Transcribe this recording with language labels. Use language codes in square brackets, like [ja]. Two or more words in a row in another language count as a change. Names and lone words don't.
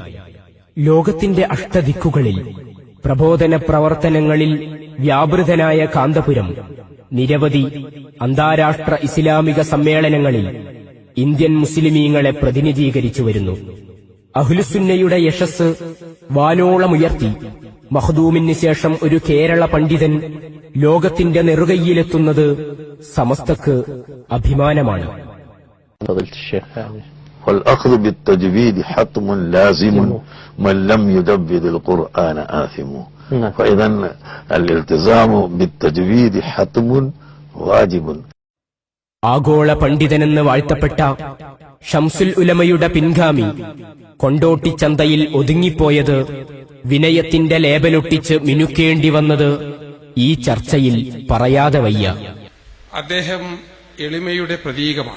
[ml] ലോകത്തിന്റെ അഷ്ടദിക്കുകളിൽ പ്രബോധന പ്രവർത്തനങ്ങളിൽ വ്യാപൃതനായ കാന്തപുരം നിരവധി അന്താരാഷ്ട്ര ഇസ്ലാമിക സമ്മേളനങ്ങളിൽ ഇന്ത്യൻ മുസ്ലിമീങ്ങളെ പ്രതിനിധീകരിച്ചു വരുന്നു. അഹ്ലുസുന്നയുടെ യശസ് വാനോളമുയർത്തി മഖ്ദൂമിന് ശേഷം ഒരു കേരള പണ്ഡിതൻ ലോകത്തിന്റെ നെറുകയിലെത്തുന്നത് സമസ്തക്ക് അഭിമാനമാണ്. [ar] والأخذ بالتجويد حتم لازم من لم يدبر القرآن آثم فإذا الالتزام بالتجويد حتم واجب. [ml] ആഗോള പണ്ഡിതനെന്ന് വാഴ്ത്തപ്പെട്ട ഷംസുൽ ഉലമയുടെ പിൻഗാമി കൊണ്ടോട്ടിച്ചന്തയിൽ ഒതുങ്ങിപ്പോയത്, വിനയത്തിന്റെ ലേബലൊട്ടിച്ച് മിനുക്കേണ്ടി വന്നത് ഈ ചർച്ചയിൽ പറയാതെ വയ്യ. അദ്ദേഹം എളിമയുടെ പ്രതീകമാണ്.